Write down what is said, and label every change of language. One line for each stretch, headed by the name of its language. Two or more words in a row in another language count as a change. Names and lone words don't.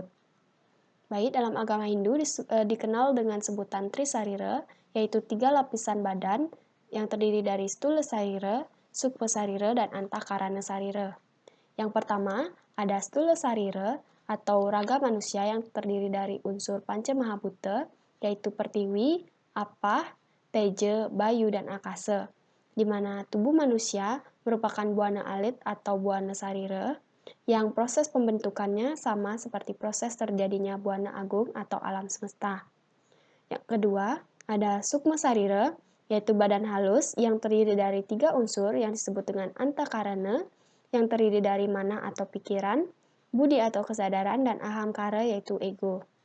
Indonesian: Baik, dalam agama Hindu dikenal dengan sebutan Trisarira, yaitu 3 lapisan badan yang terdiri dari Stula Sarira, Sukma Sarira, dan Antakarana Sarira. Yang pertama, ada Stula Sarira atau raga manusia yang terdiri dari unsur Panca Mahabhuta, yaitu Pertiwi, Apah, Teja, Bayu, dan Akasa, di mana tubuh manusia merupakan buana alit atau buana sarira, yang proses pembentukannya sama seperti proses terjadinya buana agung atau alam semesta. Yang kedua, ada Sukma Sarira, yaitu badan halus yang terdiri dari 3 unsur yang disebut dengan Antakarana, yang terdiri dari mana atau pikiran, budi atau kesadaran, dan ahamkara yaitu ego.